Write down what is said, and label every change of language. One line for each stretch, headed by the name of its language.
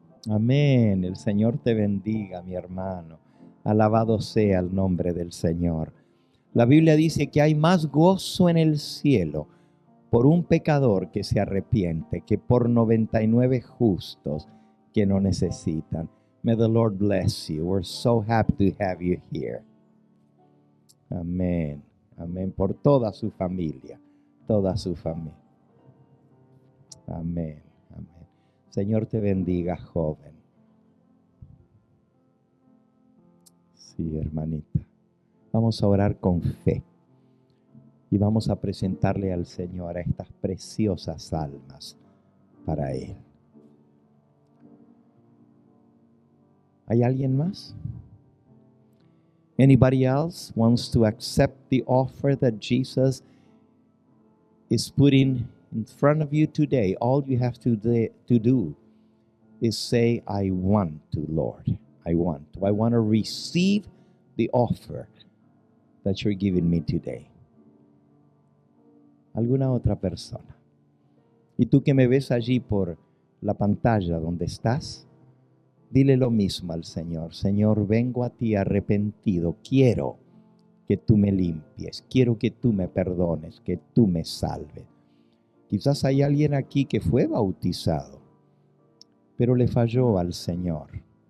Spanish: Amén, el Señor te bendiga, mi hermano. Alabado sea el nombre del Señor. La Biblia dice que hay más gozo en el cielo por un pecador que se arrepiente que por 99 justos que no necesitan.
English: May the Lord bless you. We're so happy to have you here.
Spanish: Amén. Amén. Por toda su familia. Toda su familia. Amén. Amén. Señor te bendiga, joven. Sí, hermanita. Vamos a orar con fe. Y vamos a presentarle al Señor a estas preciosas almas para Él. ¿Hay alguien más?
English: Anybody else wants to accept the offer that Jesus is putting in front of you today? All you have to do is say, I want to, Lord. I want to. I want to receive the offer that you're giving me today.
Spanish: ¿Alguna otra persona? Y tú que me ves allí por la pantalla donde estás, dile lo mismo al Señor. Señor, vengo a ti arrepentido. Quiero que tú me limpies. Quiero que tú me perdones, que tú me salves. Quizás hay alguien aquí que fue bautizado, pero le falló al Señor.